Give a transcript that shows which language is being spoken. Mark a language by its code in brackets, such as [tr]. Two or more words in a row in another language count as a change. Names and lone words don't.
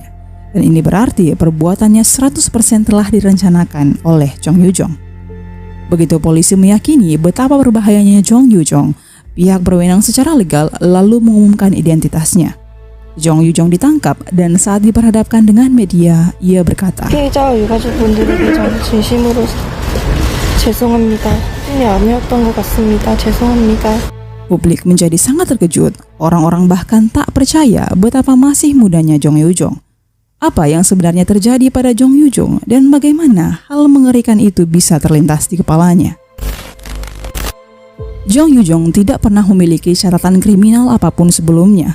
[id] Dan ini berarti perbuatannya 100% telah direncanakan oleh Jong Yoo-jong. Begitu polisi meyakini betapa berbahayanya Jong Yoo-jong, pihak berwenang secara legal lalu mengumumkan identitasnya. Jong Yoo-jong ditangkap dan saat diperhadapkan dengan media, ia berkata, [ko] 피해자와 유가족분들에게 저는 진심으로 죄송합니다. 꿈이 아니었던 것 같습니다. 죄송합니다. [id] Publik menjadi sangat terkejut. Orang-orang bahkan tak percaya betapa masih mudanya Jong Yoo-jong. Apa yang sebenarnya terjadi pada Jong Yoo-jong dan bagaimana hal mengerikan itu bisa terlintas di kepalanya. Jong Yoo-jong tidak pernah memiliki catatan kriminal apapun sebelumnya.